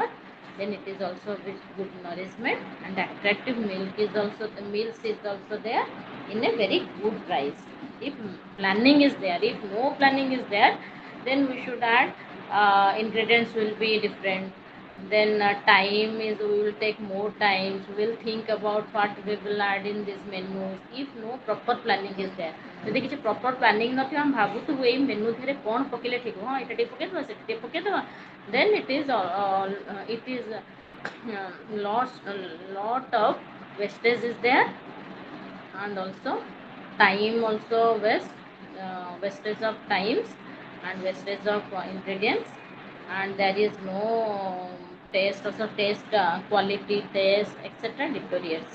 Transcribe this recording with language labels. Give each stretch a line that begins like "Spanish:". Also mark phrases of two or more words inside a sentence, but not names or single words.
English: Then it is also with good nourishment, and attractive meals is also there in a very good price. If planning is there, if no planning is there, then we should add ingredients will be different. Then time is, we will take more time, we will think about what we will add in these menus. If no proper planning is there,
Odia: ଯଦି କିଛି
English: proper planning
Odia: ନଥିବ, ଆମେ ଭାବୁଥିବୁ ଏଇ ମେନୁ ଧିରେ କ'ଣ ପକେଇଲେ ଠିକ, ହଁ ଏଇଟା ଟିକେ ପକେଇଦେବା, ସେଟା ଟିକେ ପକେଇଦେବା,
English: then it is lot of wastage is there, and also time also wastage of times, and wastage of ingredients, and there is no taste quality test, etc. deteriorates.